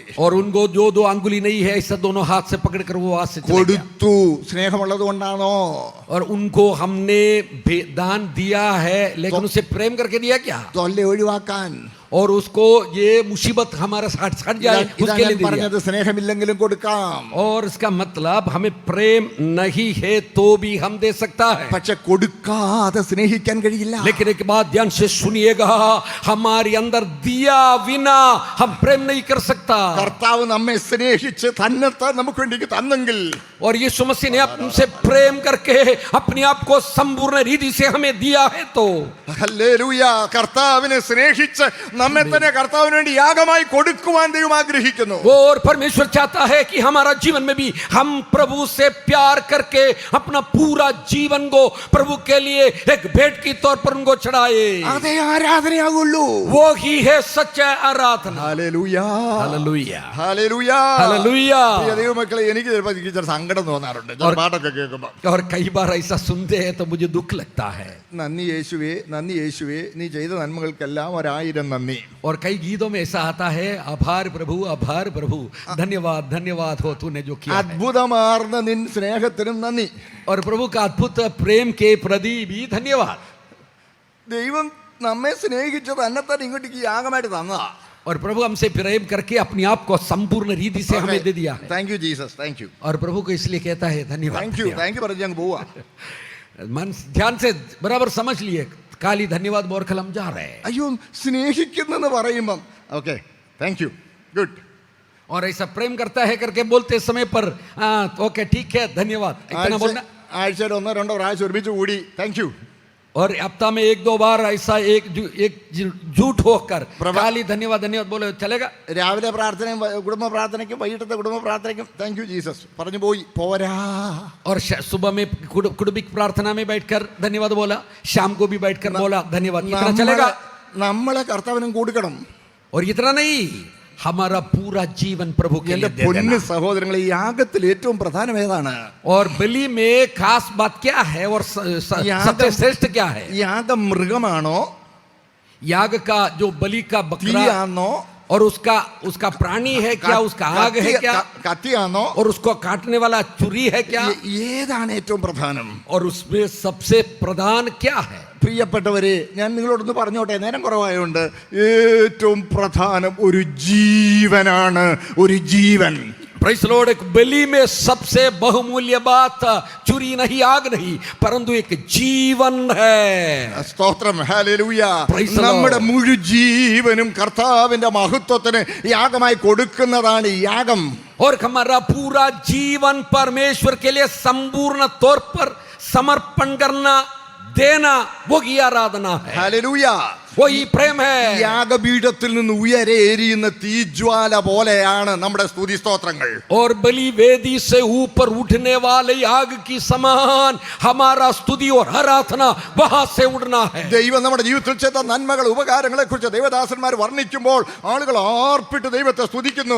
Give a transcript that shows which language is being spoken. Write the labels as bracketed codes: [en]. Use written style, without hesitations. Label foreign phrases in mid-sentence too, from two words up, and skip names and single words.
[hi] और उनको जो 2 अंगुली नहीं है, ऐसा दोनों हाथ से पकड़कर वो हाथ से चले गया. [ml] കൊടുത്തു. സ്നേഹമുള്ളത് കൊണ്ടാണോ? [hi] और उनको हमने दान दिया है, लेकिन उसे प्रेम करके दिया क्या, [ml] തൊല്ലെ ഒഴിവാക്കാൻ. [hi] और उसको ये मुसीबत हमारा हट जाए उसके लिए दिया. [ml] പറഞ്ഞത് സ്നേഹമില്ലെങ്കിലും കൊടുക്കാം. [hi] और इसका मतलब हमें प्रेम नहीं है तो भी हम दे सकता है. [ml] പക്ഷെ കൊടുക്കാതെ സ്നേഹിക്കാൻ കഴിയില്ല. [hi] लेकिन एक बात ध्यान से सुनिएगा, हमारे अंदर दिया बिना हम प्रेम नहीं कर सकता. [ml] കർത്താവ് നമ്മെ സ്നേഹിച്ച് തന്നെത്താൻ നമുക്ക് വേണ്ടി തന്നെങ്കിൽ, [hi] और यीशु मसीह ने हमसे प्रेम करके अपने आप को संपूर्ण रीति से हमें दिया है तो [ml] ഹല്ലേലൂയ, കർത്താവിനെ സ്നേഹിച്ച് നമ്മെ തന്നെ കർത്താവിന് വേണ്ടി യാഗമായി കൊടുക്കുവാൻ ദൈവം ആഗ്രഹിക്കുന്നു. [hi] और परमेश्वर चाहता है कि हमारा जीवन में भी हम प्रभु से प्यार करके अपना पूरा जीवन को प्रभु के लिए एक भेंट की तौर पर उनको चढ़ाए. [ml] അതേ ആരാധനയാകുള്ളൂ. [hi] वो ही है सच्चा आराधना. [ml] ഹല്ലേലൂയ, [hi] हालेलुया, [ml] ഹല്ലേലൂയ, [hi] हालेलुया. [ml] പ്രിയ ദൈവമക്കളെ, എനിക്ക് ചിലപ്പോൾ ചില സങ്കടം തോന്നാറുണ്ട് ചില പാട്ടൊക്കെ കേൾക്കുമ്പോൾ. [hi] और कई बार ऐसा सुनते हैं तो मुझे दुख लगता है. [ml] നന്ദി യേശുവേ, നന്ദി യേശുവേ, നീ ചെയ്ത നന്മകൾക്കെല്ലാം 1000 നന്ദി. [hi] और कई गीतों में ऐसा आता है, आभार प्रभु, आभार प्रभु, धन्यवाद धन्यवाद हो तूने जो किया है. [ml] അത്ഭുതമാർന്ന നിൻ സ്നേഹത്തിനും നന്ദി. [hi] और प्रभु का अद्भुत प्रेम के प्रति भी धन्यवाद. [ml] ദൈവം നമ്മെ സ്നേഹിച്ച് തന്നെത്താൻ ഇങ്ങോട്ടേക്ക് യാഗമായിട്ട് തന്നതാ. [hi] और प्रभु हमसे प्रेम करके अपने आप को संपूर्ण रीति से हमें दे दिया है. [en] thank you Jesus, thank you, [hi] और प्रभु को इसलिए कहता है धन्यवाद. [en] thank you, thank you [ml] പറഞ്ഞ് ഞങ്ങൾ പോവാ. [hi] मन ध्यान से बराबर समझ लिए, काली धन्यवाद बोरखल हम जा रहे हैं. [ml] അയ്യോ, സ്നേഹിക്കുന്നെന്ന് പറയുമ്പം [en] okay, thank you, good. [hi] और ऐसा प्रेम करता है करके बोलते समय पर ओके ठीक है धन्यवाद इतना बोलना. [ml] ആഴ്ചയിൽ 1-2 പ്രാവശ്യം ഒരുമിച്ച് കൂടി [en] thank you. [hi] और हफ्ता में 1-2 बार ऐसा एक झूठ होकर काली धन्यवाद धन्यवाद बोले चलेगा. [ml] രാവിലെ പ്രാർത്ഥനയും കുടുംബ പ്രാർത്ഥനയ്ക്കും വൈകിട്ടത്തെ കുടുംബ പ്രാർത്ഥനയ്ക്കും [en] thank you Jesus [ml] പറഞ്ഞു പോയി പോരാ. [hi] और सुबह में कुटुंबिक प्रार्थना में बैठकर धन्यवाद बोला, शाम को भी बैठकर बोला धन्यवाद, इतना चलेगा. [ml] നമ്മളെ കർത്താവിനും കൊടുക്കണം. [hi] और इतना नहीं, हमारा पूरा जीवन प्रभु के लिए दे [ml] പൊന്നു [hi] देना. [ml] സഹോദരങ്ങളെ, ഈ യാഗത്തിൽ ഏറ്റവും പ്രധാനം ഏതാണ്? [hi] और बलि में खास बात क्या है और सबसे श्रेष्ठ क्या है? [ml] യാഗം മൃഗമാണോ, [hi] याग का जो बलि का बकरा [ml] തീയാണോ, [hi] और उसका प्राणी है क्या, उसका आग है क्या, [ml] കത്തിയാണോ, [hi] और उसको काटने वाला छुरी है क्या, [ml] ഏതാണ് ഏറ്റവും പ്രധാനം? [hi] और उसमें सबसे प्रधान क्या है? [ml] പ്രിയപ്പെട്ടവരെ, ഞാൻ നിങ്ങളോടൊന്ന് പറഞ്ഞോട്ടെ, നേരം കുറവായതുകൊണ്ട്. ഏറ്റവും പ്രധാനം ഒരു ജീവനാണ്, ഒരു ജീവൻ. [en] praise Lord, [hi] एक बलि में सबसे बहुमूल्य बात चुरी नहीं, आग नहीं, परंतु एक जीवन है. [ml] സ്തോത്രം, ഹല്ലേലൂയ. [en] Praise the Lord. [ml] നമ്മുടെ മുഴു ജീവനും കർത്താവിന്റെ മഹത്വത്തിന് യാഗമായി കൊടുക്കുന്നതാണ് ഈ യാഗം. [hi] और हमारा पूरा जीवन परमेश्वर के लिए संपूर्ण तौर पर समर्पण करना, देना, वो की आराधना है. [ml] ഹല്ലേലൂയ. [hi] वही प्रेम है। [ml] യാഗപീഠത്തിൽ നിന്ന് ഉയരെ എരിയുന്ന തീജ്വാല പോലെയാണ് നമ്മുടെ സ്തുതി സ്തോത്രങ്ങൾ. [hi] और बलि वेदी से ऊपर उठने वाले आग की समान हमारा स्तुति और आराधना वहां से उड़ना है। [ml] ദൈവം നമ്മുടെ ജീവിതത്തിൽ ചെയ്ത നന്മകൾ ഉപകാരങ്ങളെ കുറിച്ച് ദേവദാസന്മാർ വർണ്ണിക്കുമ്പോൾ ആളുകൾ ആർപ്പിട്ട് ദൈവത്തെ സ്തുതിക്കുന്നു.